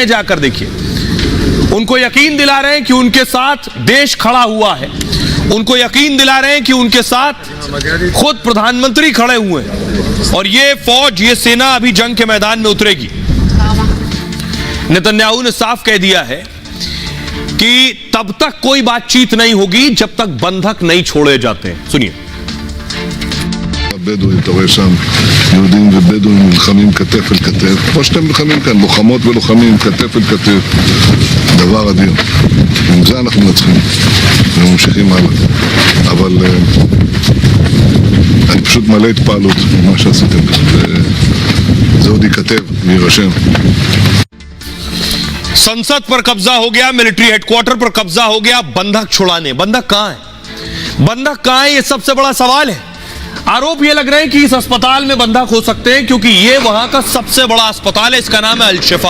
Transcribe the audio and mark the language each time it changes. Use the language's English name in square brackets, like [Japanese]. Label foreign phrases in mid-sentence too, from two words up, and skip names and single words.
[Hindi] जाकर देखिए, उनको यकीन दिला रहे हैं कि उनके साथ देश खड़ा हुआ है, उनको यकीन दिला रहे हैं कि उनके साथ खुद प्रधानमंत्री खड़े हुए हैं और ये फौज, ये सेना अभी जंग के मैदान में उतरेगी। नेतन्याहू ने साफ कह दिया है कि तब तक कोई बातचीत नहीं होगी जब तक बंधक नहीं छोड़े जाते। सुनिए। [Hebrew] הבדואים, אתה רואה שם יהודים ובדואים נלחמים כתף אל כתף, כמו שאתם נלחמים כאן, לוחמות ולוחמים כתף אל כתף, דבר אדיר. עם זה אנחנו מנצחים וממשיכים הלאה. אבל אני פשוט מלא התפעלות ממה שעשיתם כאן, וזה עוד ייכתב ויירשם. [Hindi] संसद पर कब्जा हो गया, [English] military headquarters [Hindi] पर कब्जा हो गया, बंधक छुड़ाने, बंधक कहां है? बंधक कहां है, ये सबसे बड़ा सवाल है। आरोप ये लग रहे हैं कि इस अस्पताल में बंधक हो सकते हैं क्योंकि ये वहां का सबसे बड़ा अस्पताल है। इसका नाम है अल-शिफा।